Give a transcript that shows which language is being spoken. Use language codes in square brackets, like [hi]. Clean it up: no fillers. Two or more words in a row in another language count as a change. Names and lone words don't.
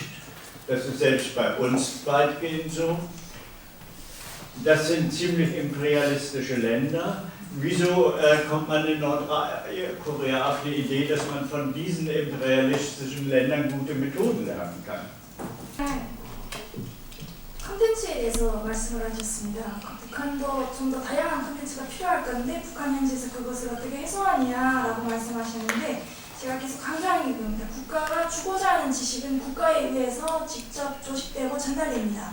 [de] Das ist selbst bei uns weitgehend so. Das sind ziemlich imperialistische Länder. Wieso kommt man in Nordkorea auf die Idee, dass man von diesen imperialistischen Ländern gute Methoden lernen kann? [ko] 콘텐츠에 대해서 말씀을 하셨습니다. 북한도 좀 더 다양한 콘텐츠가 필요할 건데 북한 현지에서 그것을 어떻게 해소하느냐라고 말씀하셨는데 제가 계속 강조하는 게 그겁니다. 국가가 주고자 하는 지식은 국가에 의해서 직접 조직되고 전달됩니다.